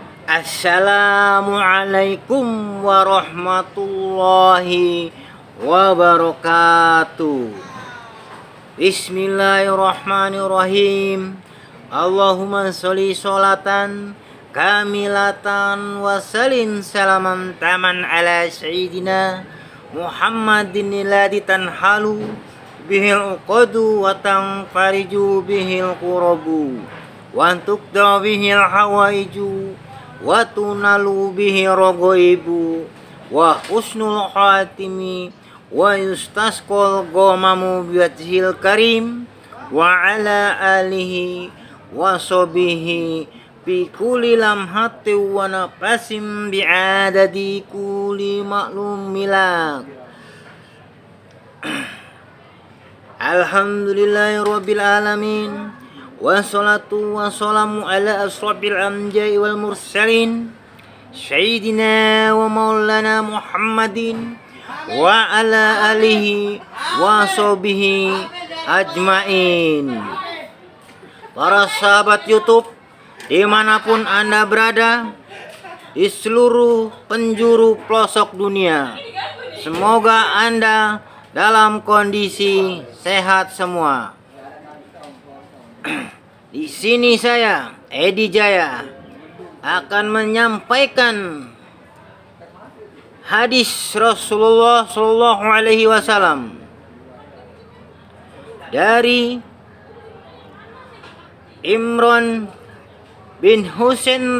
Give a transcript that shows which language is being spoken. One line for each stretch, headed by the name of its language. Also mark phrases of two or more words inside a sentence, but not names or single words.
Arabic: السلام عليكم ورحمة الله وبركاته. بسم الله الرحمن الرحيم. اللهم صل صلاة كاملة وسلم سلاما تاما على سيدنا محمد الذي تنحل به العقد وتنفرج به الكرب وتقضى به الحوائج وتنال به الرغائب وحسن الخواتيم ويستسقى الغمام بوجهه الكريم وعلى آله وصحبه بكل لمحة ونفس بعدد كل معلوم لك. الحمد لله رب العالمين، والصلاة والسلام على أشرف الأنبياء والمرسلين سيدنا ومولانا محمد وعلى آله وصحبه أجمعين.
Indonesian: Para sahabat YouTube dimanapun Anda berada di seluruh penjuru pelosok dunia, semoga Anda dalam kondisi sehat semua. Di sini saya, Edi Jaya, akan menyampaikan hadis
Arabic: رسول الله صلى الله عليه وسلم
Indonesian: dari Imran bin Husain.